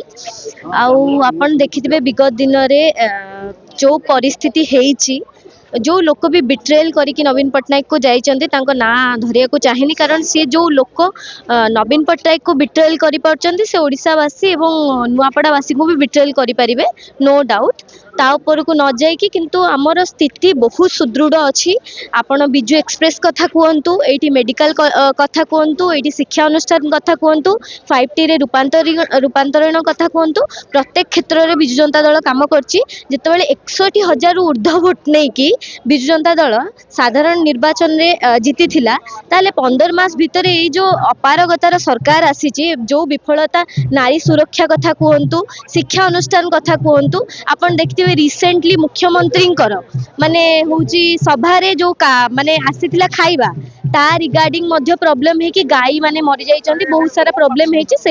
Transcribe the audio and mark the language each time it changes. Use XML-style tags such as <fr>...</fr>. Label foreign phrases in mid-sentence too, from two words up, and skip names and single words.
<or>ଆଉ ଆପଣ ଦେଖିଥିବେ ବିଗତ ଦିନରେ ଯେଉଁ ପରିସ୍ଥିତି ହେଇଛି, ଯେଉଁ ଲୋକ ବି ବିଟ୍ରେଲ୍ କରିକି ନବୀନ ପଟ୍ଟନାୟକକୁ ଯାଇଛନ୍ତି ତାଙ୍କ ନାଁ ଧରିବାକୁ ଚାହିଁନି, କାରଣ ସିଏ ଯେଉଁ ଲୋକ ନବୀନ ପଟ୍ଟନାୟକକୁ ବିଟ୍ରେଲ୍ କରିପାରୁଛନ୍ତି ସେ ଓଡ଼ିଶାବାସୀ ଏବଂ ନୂଆପଡ଼ାବାସୀଙ୍କୁ ବି ବିଟ୍ରେଲ୍ କରିପାରିବେ,</or> <en>no doubt.</en> <or>ता उपरକୁ ନ ଯାଇକି କିନ୍ତୁ ଆମର ସ୍ଥିତି ବହୁତ ସୁଦୃଢ଼ ଅଛି। ଆପଣ ବିଜୁ ଏକ୍ସପ୍ରେସ କଥା କୁହନ୍ତୁ, ଏଇଠି ମେଡ଼ିକାଲ କଥା କୁହନ୍ତୁ, ଏଇଠି ଶିକ୍ଷା ଅନୁଷ୍ଠାନ କଥା କୁହନ୍ତୁ, 5T ରେ ରୂପାନ୍ତରଣ କଥା କୁହନ୍ତୁ, ପ୍ରତ୍ୟେକ କ୍ଷେତ୍ରରେ ବିଜୁ ଜନତା ଦଳ କାମ କରିଛି। ଯେତେବେଳେ 61,000ରୁ ଉର୍ଦ୍ଧ୍ୱ ଭୋଟ ନେଇକି ବିଜୁ ଜନତା ଦଳ ସାଧାରଣ ନିର୍ବାଚନରେ ଜିତିଥିଲା, ତାହେଲେ 15 ମାସ ଭିତରେ ଏଇ ଯେଉଁ ଅପାରଗତାର ସରକାର ଆସିଛି, ଯେଉଁ ବିଫଳତା, ନାରୀ ସୁରକ୍ଷା କଥା କୁହନ୍ତୁ, ଶିକ୍ଷା ଅନୁଷ୍ଠାନ କଥା କୁହନ୍ତୁ, ଆପଣ ଦେଖିଥିବେ ରିସେଣ୍ଟଲି ମୁଖ୍ୟମନ୍ତ୍ରୀଙ୍କର ମାନେ ହେଉଛି ସଭାରେ ଯେଉଁ ମାନେ ଆସିଥିଲା ଖାଇବା, ତା ରିଗାର୍ଡିଂ ମଧ୍ୟ ପ୍ରୋବ୍ଲେମ୍ ହେଇକି ଗାଈ ମାନେ ମରିଯାଇଛନ୍ତି, ବହୁତ ସାରା ପ୍ରୋବ୍ଲେମ୍ ହେଇଛି।</or>